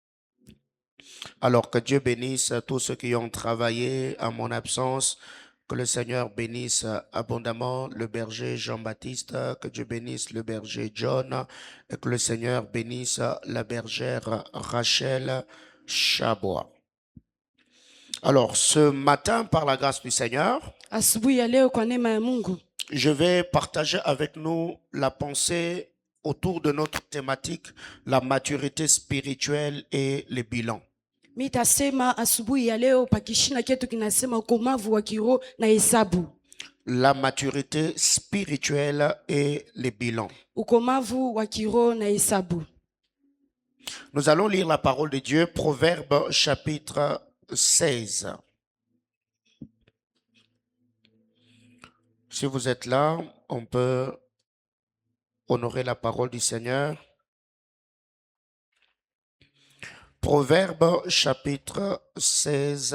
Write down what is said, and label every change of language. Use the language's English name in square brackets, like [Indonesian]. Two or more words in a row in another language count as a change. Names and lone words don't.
[French] Alors que Dieu bénisse tous ceux qui ont travaillé en mon absence, que le Seigneur bénisse abondamment le berger Jean-Baptiste, que Dieu bénisse le berger John et que le Seigneur bénisse la bergère Rachel Chabois. Alors, ce matin, par la grâce du Seigneur, [Swahili] Asubuhi ya leo kwa neema ya Mungu [French] je vais partager avec nous la pensée autour de notre thématique, la maturité spirituelle et les bilans. [Swahili] mitasema asubuhi ya leo pakishina ketu kinasema ukomavu wa kiroho na hesabu. [French] La maturité spirituelle et les bilans. [Swahili] Ukomavu wa kiroho na hesabu. [French] Nous allons lire la parole de Dieu, Proverbes chapitre 16. Si vous êtes là, on peut honorer la parole du Seigneur. Proverbes chapitre 16.